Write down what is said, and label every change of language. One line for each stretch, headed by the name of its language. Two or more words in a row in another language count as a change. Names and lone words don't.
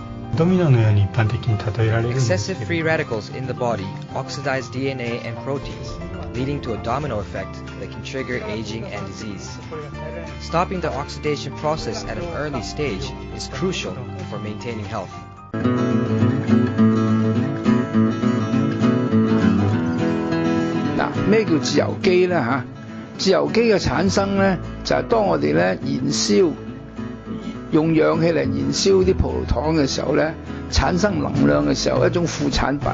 English: Excessive free radicals in the body oxidize DNA and proteins, leading to a domino effect that can trigger aging and disease. Stopping the oxidation process at an early stage is crucial for maintaining health.
Cantonese: 咩叫自由基呢？自由基嘅產生呢，就係當我哋咧燃燒用氧氣嚟燃燒啲葡萄糖嘅時候咧，產生能量嘅時候一種副產品。